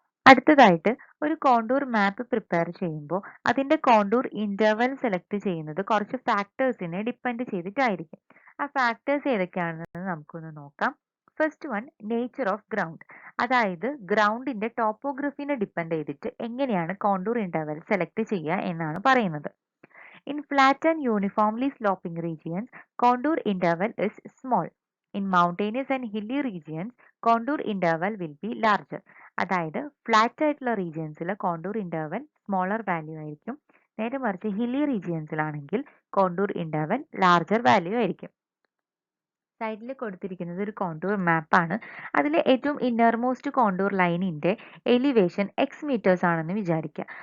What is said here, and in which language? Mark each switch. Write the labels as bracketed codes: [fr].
[ml] അടുത്തതായിട്ട് ഒരു കോണ്ടൂർ മാപ്പ് പ്രിപ്പയർ ചെയ്യുമ്പോൾ അതിന്റെ കോണ്ടൂർ ഇന്റർവൽ സെലക്ട് ചെയ്യുന്നത് കുറച്ച് ഫാക്ടേഴ്സിനെ ഡിപ്പെൻഡ് ചെയ്തിട്ടായിരിക്കും. ആ ഫാക്ടേഴ്സ് ഏതൊക്കെയാണെന്ന് നമുക്കൊന്ന് നോക്കാം. First one, nature of ground. അതായത് ഗ്രൗണ്ടിന്റെ ടോപ്പോഗ്രഫിനെ ഡിപ്പെൻഡ് ചെയ്തിട്ട് എങ്ങനെയാണ് കോണ്ടൂർ ഇന്റർവൽ സെലക്ട് ചെയ്യുക എന്നാണ് പറയുന്നത്. [en] In flat and uniformly sloping regions, contour interval is small. In mountainous and hilly regions, contour interval will be larger. [ml] അതായത് ഫ്ലാറ്റ് ആയിട്ടുള്ള റീജിയൻസിൽ കോണ്ടൂർ ഇന്റർവൽ സ്മോളർ വാല്യൂ ആയിരിക്കും. നേരെ മറിച്ച് hilly റീജിയൻസിലാണെങ്കിൽ contour interval larger value ആയിരിക്കും. സൈഡിൽ കൊടുത്തിരിക്കുന്നത് ഒരു കോണ്ടൂർ മാപ്പാണ്. അതിൽ ഏറ്റവും ഇന്നർമോസ്റ്റ് കോണ്ടൂർ ലൈനിന്റെ എലിവേഷൻ എക്സ് മീറ്റേഴ്സ് ആണെന്ന് വിചാരിക്കുക.